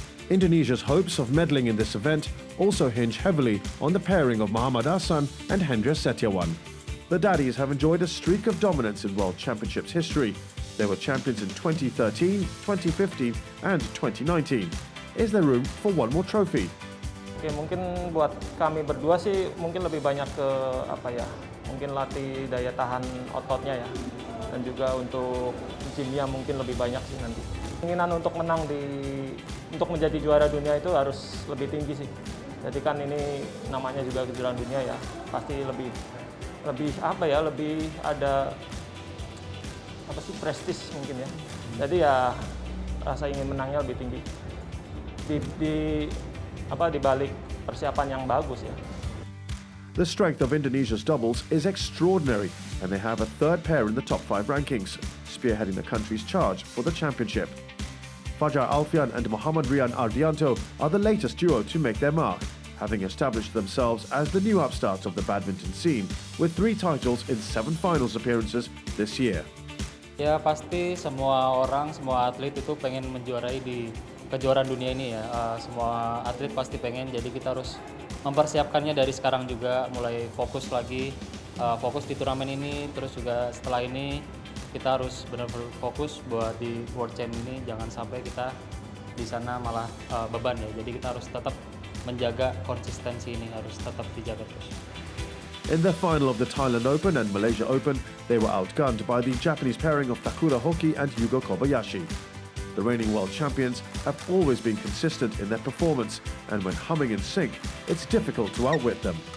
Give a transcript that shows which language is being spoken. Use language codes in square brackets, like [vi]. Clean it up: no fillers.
[en] Indonesia's hopes of medaling in this event also hinge heavily on the pairing of Muhammad Hasan and Hendra Setiawan. The Daddies have enjoyed a streak of dominance in World Championships history. They were champions in 2013, 2015 and 2019. Is there room for one more trophy? [id] Oke, mungkin buat kami berdua sih mungkin lebih banyak ke mungkin latih daya tahan ototnya ya. Dan juga untuk gymnya mungkin lebih banyak sih nanti. Keinginan untuk menang untuk menjadi juara dunia itu harus lebih tinggi sih. Jadi kan ini namanya juga kejuaraan dunia ya, pasti lebih lebih apa ya, lebih ada apa sih, prestis mungkin ya. Jadi ya rasa ingin menangnya lebih tinggi di balik persiapan yang bagus ya. [en] The strength of Indonesia's doubles is extraordinary, and they have a third pair in the top 5 rankings, spearheading the country's charge for the championship. Fajar Alfian and Muhammad Rian Ardianto are the latest duo to make their mark, having established themselves as the new upstarts of the badminton scene, with 3 titles in 7 finals appearances this year. [id] Ya pasti semua orang, semua atlet itu pengen menjuarai di kejuaraan dunia ini ya. Semua atlet pasti pengen, jadi kita harus mempersiapkannya dari sekarang juga, mulai fokus lagi, fokus di turnamen ini, terus juga setelah ini kita harus benar-benar fokus buat di World Champ ini, jangan sampai kita di sana malah beban ya. Jadi kita harus tetap menjaga konsistensi ini, harus tetap dijaga terus. [en] In the final of the Thailand Open and Malaysia Open, they were outgunned by the Japanese pairing of Takura Hoki and Yugo Kobayashi. The reigning world champions have always been consistent in their performance, and when humming in sync, it's difficult to outwit them.